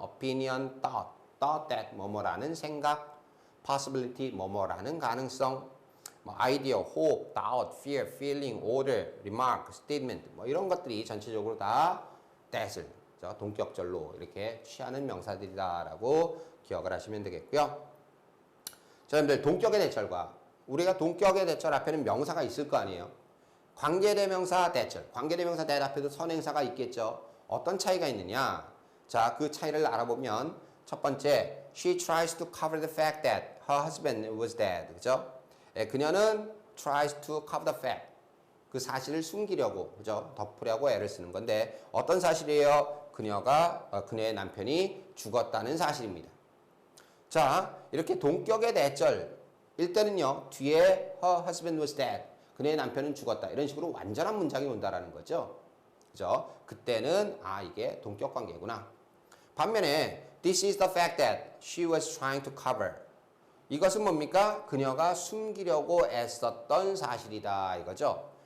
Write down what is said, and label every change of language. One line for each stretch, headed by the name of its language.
Korean: Opinion, thought that 뭐뭐라는 생각, possibility 뭐뭐라는 가능성, idea, hope, doubt, fear, feeling, order, remark, statement 이런 것들이 전체적으로 다 that을 동격절로 이렇게 취하는 명사들이다라고 기억을 하시면 되겠고요. 자, 여러분들 동격의 대절과 우리가 동격의 대절 앞에는 명사가 있을 거 아니에요. 관계대명사 대절, 관계대명사 that 앞에도 선행사가 있겠죠. 어떤 차이가 있느냐? 자, 그 차이를 알아보면 첫 번째,
English: she tries to cover the fact that her husband was dead.
Korean: 그죠? 그녀는
English: tries to cover the fact.
Korean: 그 사실을 숨기려고, 그죠? 덮으려고 애를 쓰는 건데 어떤 사실이에요? 그녀의 남편이 죽었다는 사실입니다. 자, 이렇게 동격의 대절일 때는요, 뒤에
English: her husband was dead.
Korean: 그녀의 남편은 죽었다. 이런 식으로 완전한 문장이 온다라는 거죠. 그죠? 그때는 이게 동격 관계구나. 반면에
English: this is the fact that she was trying to cover.
Korean: 이것은 뭡니까? 그녀가 숨기려고 애썼던 사실이다 이거죠.